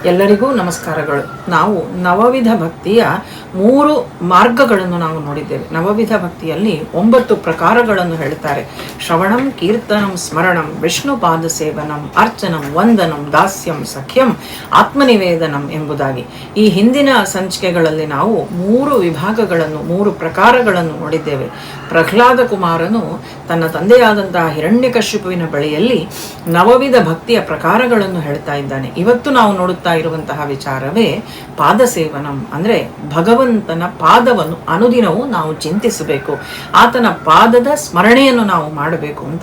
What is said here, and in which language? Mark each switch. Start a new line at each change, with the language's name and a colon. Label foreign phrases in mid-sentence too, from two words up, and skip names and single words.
Kannada: ಎಲ್ಲರಿಗೂ ನಮಸ್ಕಾರಗಳು. ನಾವು ನವವಿಧ ಭಕ್ತಿಯ 3 ಮಾರ್ಗಗಳನ್ನು ನಾವು ನೋಡಿದ್ದೇವೆ. ನವವಿಧ ಭಕ್ತಿಯಲ್ಲಿ 9 ಪ್ರಕಾರಗಳನ್ನು ಹೇಳ್ತಾರೆ.
Sanskrit: ಶ್ರವಣಂ, ಕೀರ್ತನಂ, ಸ್ಮರಣಂ, ವಿಷ್ಣು ಪಾದ ಸೇವನಂ, ಅರ್ಚನಂ, ವಂದನಂ, ದಾಸ್ಯಂ, ಸಖ್ಯಂ,
Kannada: ಆತ್ಮನಿವೇದನಂ ಎಂಬುದಾಗಿ. ಈ ಹಿಂದಿನ ಸಂಚಿಕೆಗಳಲ್ಲಿ ನಾವು 3 ವಿಭಾಗಗಳನ್ನು 3 ಪ್ರಕಾರಗಳನ್ನು ನೋಡಿದ್ದೇವೆ. ಪ್ರಹ್ಲಾದ ಕುಮಾರನು ತನ್ನ ತಂದೆಯಾದಂತಹ ಹಿರಣ್ಯಕಶಿಪುವಿನ ಬಳಿಯಲ್ಲಿ ನವವಿಧ ಭಕ್ತಿಯ ಪ್ರಕಾರಗಳನ್ನು ಹೇಳ್ತಾ ಇದ್ದಾನೆ. ಇವತ್ತು ನಾವು ನೋಡುತ್ತಾ ಇರುವಂತಹ ವಿಚಾರವೇ
Sanskrit: ಪಾದ ಸೇವನಂ,
Kannada: ಅಂದ್ರೆ ಭಗವಂತನ ಪಾದವನ್ನು ಅನುದಿನವೂ ನಾವು ಚಿಂತಿಸಬೇಕು, ಆತನ ಪಾದದ ಸ್ಮರಣೆಯನ್ನು ನಾವು ಮಾಡಬೇಕು ಅಂತ.